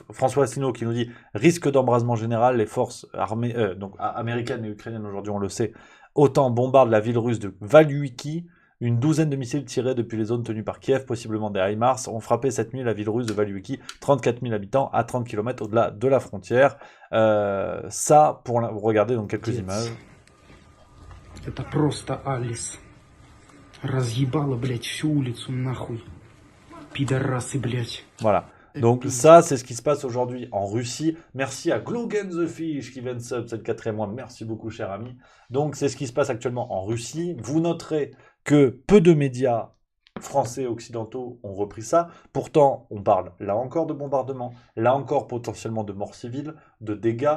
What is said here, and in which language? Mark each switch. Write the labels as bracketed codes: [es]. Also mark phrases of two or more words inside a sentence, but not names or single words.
[fr] François Asselineau qui nous dit risque d'embrasement général, les forces armées donc américaines et ukrainiennes aujourd'hui on le sait, OTAN bombarde la ville russe de Valyuiki. Une douzaine de missiles tirés depuis les zones tenues par Kiev, possiblement des HIMARS, ont frappé cette nuit la ville russe de Valyuiki, 34 000 habitants à 30 km au-delà de la frontière. Ça, pour regarder donc quelques images. [ru] Это просто Алис. Разъебала, блядь, всю улицу нахуй. Пидорасы, блядь. [fr] Voilà. Donc ça, c'est ce qui se passe aujourd'hui en Russie. Merci à Glogan the Fish qui vient de sub, c'est le 4e mois. Merci beaucoup, cher ami. Donc c'est ce qui se passe actuellement en Russie. Vous noterez que peu de médias français occidentaux ont repris ça. Pourtant, on parle là encore de bombardements, là encore potentiellement de morts civiles, de dégâts.